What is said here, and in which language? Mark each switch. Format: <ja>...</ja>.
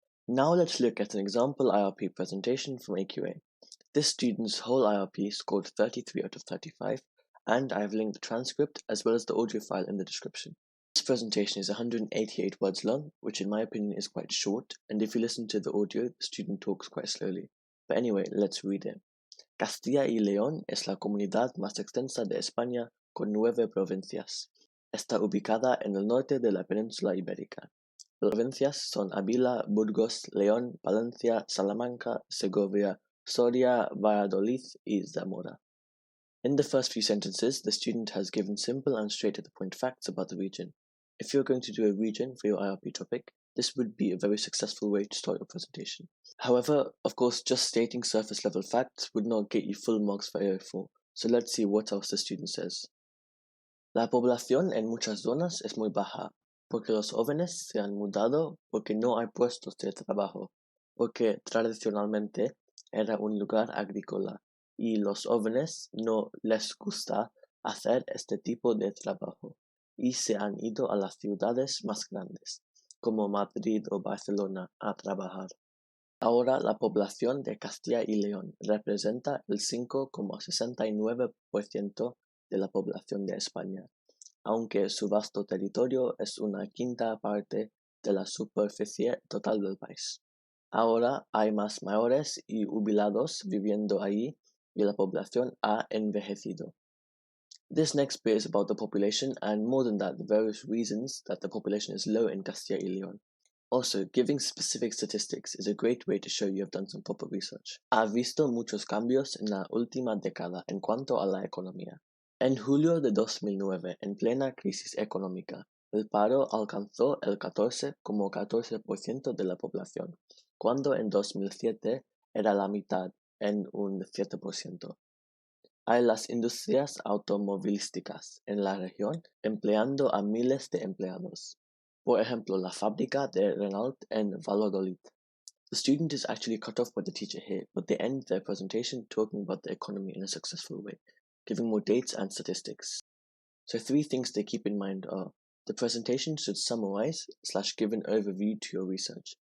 <en>Now let's look at an example IRP presentation from AQA. This student's whole IRP scored 33 out of 35, and I have linked the transcript as well as the audio file in the description. This presentation is 188 words long, which in my opinion is quite short, and if you listen to the audio, the student talks quite slowly. But anyway, let's read it.</en> <es>Castilla y León es la comunidad más extensa de España con 9 provincias. Está ubicada en el norte de la península ibérica. Las provincias son Ávila, Burgos, León, Palencia, Salamanca, Segovia, Soria, Valladolid, y Zamora.</es> <en>In the first few sentences, the student has given simple and straight-to-the-point facts about the region. If you're going to do a region for your IRP topic, this would be a very successful way to start your presentation. However, of course, just stating surface-level facts would not get you full marks for AO4, so let's see what else the student says.</en> <es>La población en muchas zonas es muy baja, porque los jóvenes se han mudado porque no hay puestos de trabajo, porque tradicionalmente era un lugar agrícola y los jóvenes no les gusta hacer este tipo de trabajo y se han ido a las ciudades más grandes, como Madrid o Barcelona, a trabajar. Ahora la población de Castilla y León representa el 5,69% de la población de España, aunque su vasto territorio es una quinta parte de la superficie total del país. Ahora hay más mayores y jubilados viviendo allí y la población ha envejecido.</es> <en>This next bit is about the population and more than that, the various reasons that the population is low in Castilla y León. Also, giving specific statistics is a great way to show you have done some proper research.</en> <es>Ha visto muchos cambios en la última década en cuanto a la economía. En julio de 2009, en plena crisis económica, el paro alcanzó el 14,14% de la población, cuando en 2007 era la mitad, en un 7%. Hay las industrias automovilísticas en la región empleando a miles de empleados.</es> <en>For example,</en> <es>la fábrica de Renault en Valladolid.</es> <en>The student is actually cut off by the teacher here, but they end their presentation talking about the economy in a successful way, giving more dates and statistics. So 3 things to keep in mind are, the presentation should summarize/give an overview to your research.</en>